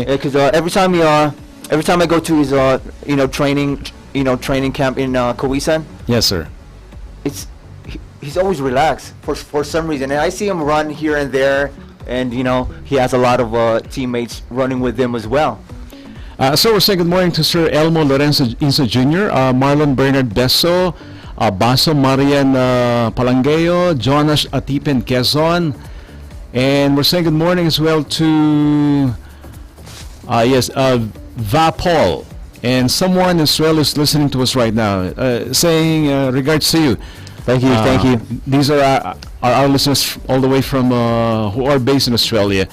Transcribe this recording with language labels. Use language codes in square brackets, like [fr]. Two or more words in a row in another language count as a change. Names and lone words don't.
[en] Because every time I go to his training camp in Cowisan, Yes, sir. he's always relaxed for some reason, and I see him run here and there, and you know he has a lot of teammates running with him as well. So we're saying good morning to Sir Elmo Lorenzo Inso Jr., Marlon Bernard Beso, Baso Marian Palangeo, Jonas Atipen Quezon, and we're saying good morning as well to Vapol, and someone as well is listening to us right now, saying regards to you. Thank you. These are our listeners all the way from who are based in Australia.